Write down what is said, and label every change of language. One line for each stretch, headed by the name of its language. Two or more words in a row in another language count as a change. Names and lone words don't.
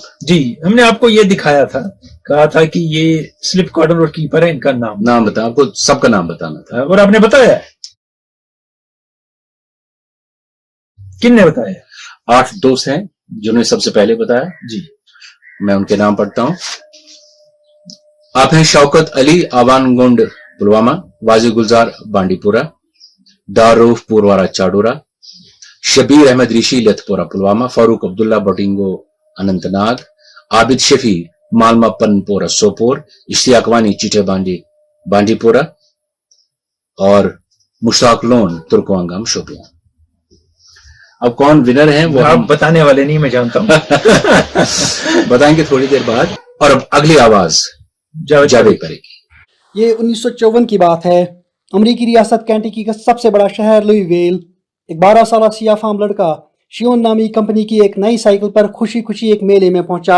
Urdu: جی, ہم نے آپ کو یہ دکھایا تھا, کہا تھا کہ یہ سلپ کارڈر اور کیپر ہے, ان کا نام بتا, آپ کو سب کا نام بتانا تھا. اور آپ نے بتایا, کن نے بتایا؟ 8 دوست ہیں جنہوں نے سب سے پہلے بتایا. جی, میں ان کے نام پڑھتا ہوں. آپ ہیں شوکت علی آوان گونڈ پلوامہ, واضح گلزار بانڈی پورہ, داروف پوروارا چاڈورا, شبیر احمد ریشی لتھ پورہ پلوامہ, فاروق عبداللہ بوٹنگو اننت ناگ, عابد شفیع مالما پن پورہ سوپور, اشتیاق وانی چیٹے بانڈی پورہ, اور مشتاق لون ترکوانگام شوپیان. اب کون ونر ہیں وہ آپ بتانے والے نہیں, میں جانتا ہوں. بتائیں گے تھوڑی دیر بعد. اور اب اگلی آواز جاوید کرے گی. یہ 1954 کی بات ہے. امریکی ریاست کینٹکی کا سب سے بڑا شہر لوئی ویل. ایک 12 سالہ سیاہ فام لڑکا شیون نامی کمپنی کی ایک نئی سائیکل پر خوشی خوشی ایک میلے میں پہنچا.